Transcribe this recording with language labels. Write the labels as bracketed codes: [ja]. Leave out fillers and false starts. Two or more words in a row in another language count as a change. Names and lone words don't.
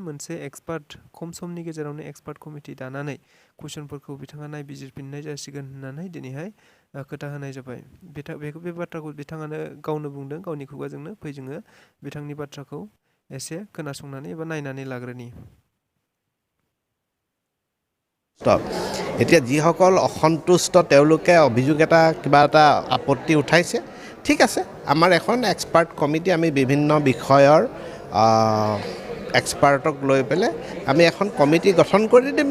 [brx] मोनसे एक्सपार्ट खम समनि गेजेरावनो एक्सपार्ट कमिटि दानानै कुइसनफोरखौ बिथाङा नायबिजिरफिननाय जासिगोन होननानै दिनैहाय खोथा होनाय जाबाय। बे बाथ्राखौ बिथाङानो गावनो बुंदों गावनि खुगाजोंनो। फै जोङो बिथांनि बाथ्राखौ एसे खोनासंनानै एबा नायनानै लाग्रोनि। [as] এতিয়া যিসকল অসন্তুষ্ট তেওঁলোকে অভিযোগ এটা কিবা এটা আপত্তি উঠাইছে, ঠিক আছে। আমাৰ এখন এক্সপাৰ্ট কমিটি, আমি বিভিন্ন বিষয়ৰ এক্সপাৰ্টক লৈ পেলাই আমি এখন কমিটি গঠন কৰি দিম।